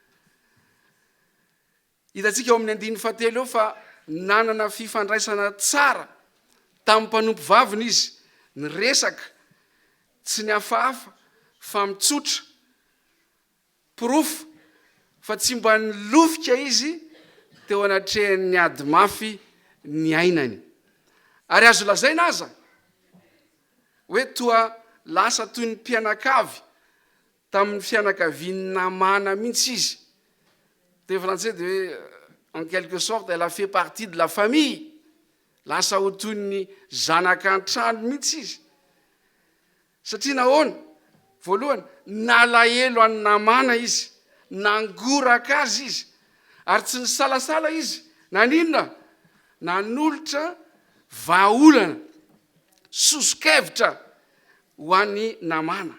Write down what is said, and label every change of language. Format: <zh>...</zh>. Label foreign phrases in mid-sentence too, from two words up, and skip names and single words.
<mg>Hitantsika ao amin'ny 7 eo fa nanana fifandraisana tsara tamin'ny mpanompo vaviny izy, ny resaka tsy ny hafahafa fa mitsotra porofo fa tsy mba nilofika izy teo anatrehan'ny ady mafy ny ainany. Ary azo lazaina aza hoe toa lasa toy ny mpianakavy tamin'ny fianakaviany namana mihitsy izy. Teny français de hoe</mg> <fr>en quelque sorte elle a fait partie de la famille.</fr> <mg>Lasa ho toy ny zanak'antrano mihitsy izy. Satria nahoana? Voalohany, nalahelo any namana izy, nangoraka azy izy, ary tsy nisalasala izy. Naninona? Nanolotra vahaolana, soso-kevitra ho an'ny namana.</mg>